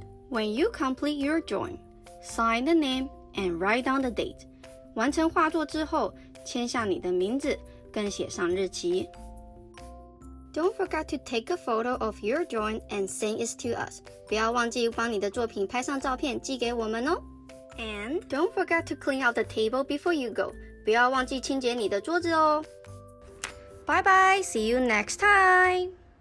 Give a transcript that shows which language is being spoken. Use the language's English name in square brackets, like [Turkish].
[English] When you complete your drawing, sign the name and write down the date. [Chinese] 完成画作之后，签下你的名字，跟写上日期。 [English] Don't forget to take a photo of your drawing and send it to us. [Chinese] 不要忘记帮你的作品拍上照片寄给我们哦。 [English] And don't forget to clean out the table before you go. [Chinese] 不要忘记清洁你的桌子哦。 [English] Bye bye, see you next time.